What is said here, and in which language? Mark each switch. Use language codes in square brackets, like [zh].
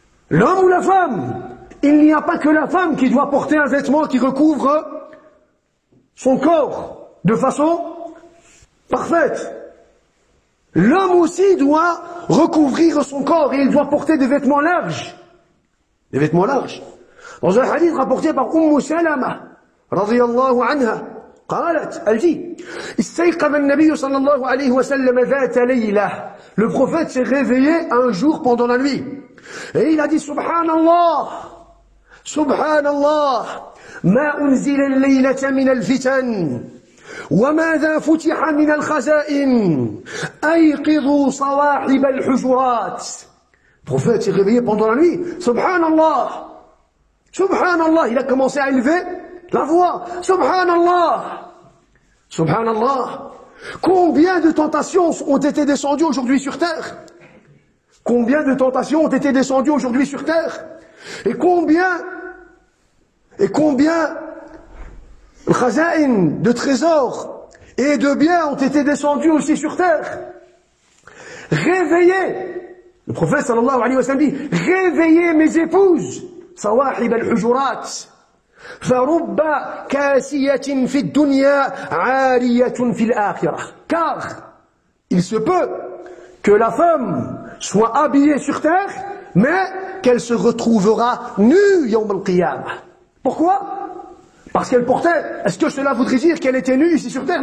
[fr] L'homme ou la femme, il n'y a pas que la femme qui doit porter un vêtement qui recouvre son corps de façon parfaite. L'homme aussi doit recouvrir son corps et il doit porter des vêtements larges. Des vêtements larges. Dans un hadith rapporté par Salama, [ar] رضي الله عنها قالت [fr] elle dit [ar] استيقظ النبي صلى الله عليه وسلم ذات ليلة. [fr] Le prophète s'est réveillé un jour pendant la nuit et il a dit [ar] Subhanallah Subhanallah ما أنزل الليلة من الفتن وماذا فتح من الخزائن أيقظوا صواحب الحجرات. [fr] Le prophète s'est réveillé pendant la nuit. Subhanallah Subhanallah. Il a commencé à élever la voix. Subhanallah. Subhanallah. Combien de tentations ont été descendues aujourd'hui sur terre? Combien de tentations ont été descendues aujourd'hui sur terre? Et combien de trésors et de biens ont été descendus aussi sur terre? Réveillez. Le prophète sallallahu alayhi wa sallam dit, réveillez mes épouses. [ar] Sawahib al-hujurat. فرب كاسية في الدنيا عارية في الآخرة. [fr] Car il se peut que la femme soit habillée sur terre, mais qu'elle se retrouvera nue yawm al-qiyamah. Pourquoi? Parce qu'elle portait. Est-ce que cela voudrait dire qu'elle était nue ici sur terre?